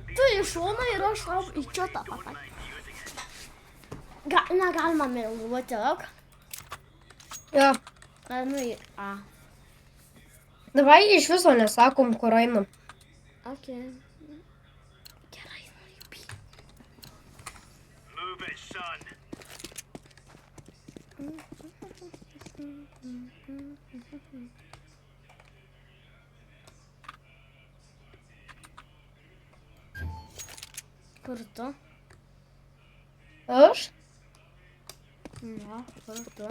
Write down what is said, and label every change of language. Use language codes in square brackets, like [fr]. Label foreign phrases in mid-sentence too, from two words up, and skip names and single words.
[lt] Tu iš šono ir aš tau į čiotą pataikiau. Negalima meluoti, ok? Jo. Nu, į A. Davai iš viso nesakom, kur einam. Ok. Gerai, noriu B. [en] Move it, son. [lt] Kur tu? Aš? Na, kur tu?